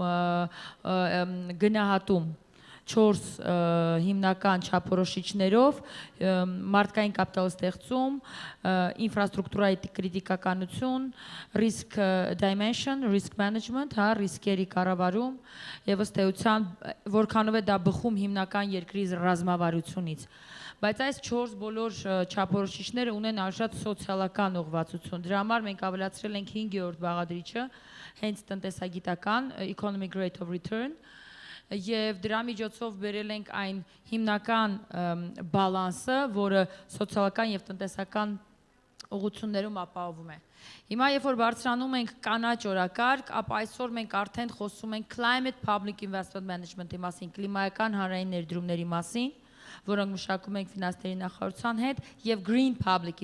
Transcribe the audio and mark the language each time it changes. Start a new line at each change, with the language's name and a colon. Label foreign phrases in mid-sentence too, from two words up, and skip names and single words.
Armenian: գնահատում 4 հիմնական չափորոշիչներով, մարդկային կապիտալ ստեղծում, ինֆրաստրուկտուրայի կրիտիկականություն,
English: risk dimension, risk management,
Armenian: հա, ռիսկերի կառավարում եւ ըստ էության որքանով է դա բխում հիմնական երկրի ռազմավարությունից։ Բայց այս 4 բոլոր չափորոշիչները ունեն արժան սոցիալական ուղղվածություն։ Դրա համար մենք ավելացրել ենք 5-րդ բաղադրիչը, հենց տնտեսագիտական
English: economic rate of return,
Armenian: եւ դրա միջոցով բերել ենք այն հիմնական բալանսը, որը սոցիալական եւ տնտեսական ուղղություններում ապահովում է։ Հիմա երբ որ բարձրանում ենք կանաչ օրակարգ, ապա այսօր մենք արդեն խոսում ենք
English: Climate Public Investment Management-
Armenian: ի մասին, կլիմայական հանրային ներդրումների մասին, որոնք մշակում ենք ֆինանսների նախարարության հետ, եւ
English: Green Public